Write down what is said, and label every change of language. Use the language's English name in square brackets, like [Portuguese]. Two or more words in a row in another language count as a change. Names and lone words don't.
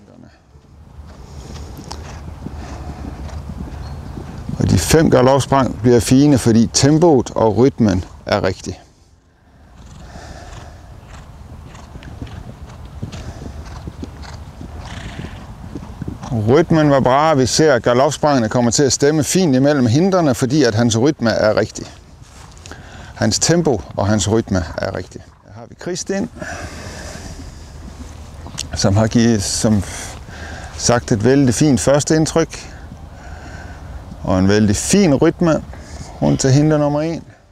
[Norwegian] Og de 5 galoppsprang blir fine, fordi tempoet og rytmen er riktig. Rytmen var bra. Vi ser, [Danish] at galoppsprangene kommer til at stemme fint imellem hindrene, fordi at hans rytme er riktig. hans tempo og hans rytme er rigtig. Her har vi Kristin, som har givet, som sagt, et vældig fint første indtryk. Og en vældig fin rytme rundt til hinder nummer 1.